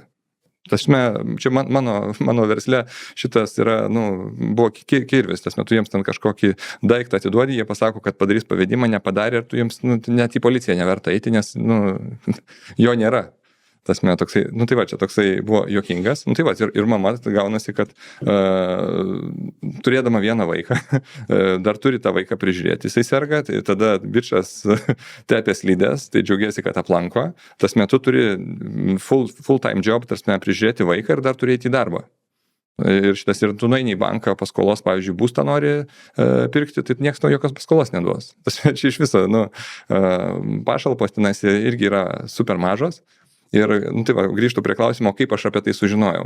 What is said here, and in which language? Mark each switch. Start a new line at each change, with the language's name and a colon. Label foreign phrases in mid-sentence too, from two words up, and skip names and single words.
Lithuanian: Čia mano versle šitas yra, buvo kirvis, tas metu jiems ten kažkokį daiktą atiduodi, jie pasako, kad padarys pavedimą, nepadarė ir tu jiems net į policiją neverta eiti, nes jo nėra. Tasme, toksai, čia toksai buvo juokingas, ir mama gaunasi, kad turėdama vieną vaiką, dar turi tą vaiką prižiūrėti, jisai serga, tai tada bičas tepė slydes, tai džiaugiasi, kad aplanko, tas metu turi
English: full time job,
Lithuanian: tasme, prižiūrėti vaiką ir dar turi eiti į darbą. Ir tu nueini į banką, paskolos, pavyzdžiui, būstą nori pirkti, tai niekas nuo jokios paskolos neduos. Tasme, čia iš viso, pašalpos tenais irgi yra super mažos. Ir grįžtu prie klausimo, kaip aš apie tai sužinojau.